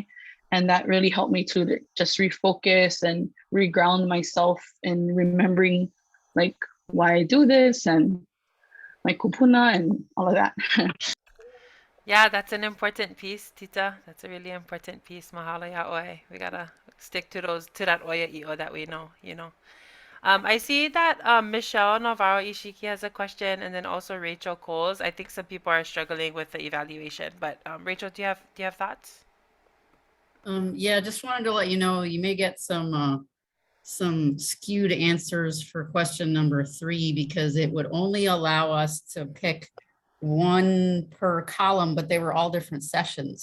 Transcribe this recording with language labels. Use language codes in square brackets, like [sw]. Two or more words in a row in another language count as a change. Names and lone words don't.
[en] And that really helped me to just refocus and reground myself in remembering like why I do this and my kupuna and all of that. Yeah, that's an important piece, Tita. That's a really important piece. [haw] Mahalo iā ʻoe. [en] We gotta stick to that [haw] oia i'o [en] that we know, I see that Michelle Navarro Ishiki has a question, and then also Rachel Coles. I think some people are struggling with the evaluation, but Rachel, do you have thoughts? Yeah, just wanted to let you know you may get some skewed answers for question number 3 because it would only allow us to pick one per column, but they were all different sessions.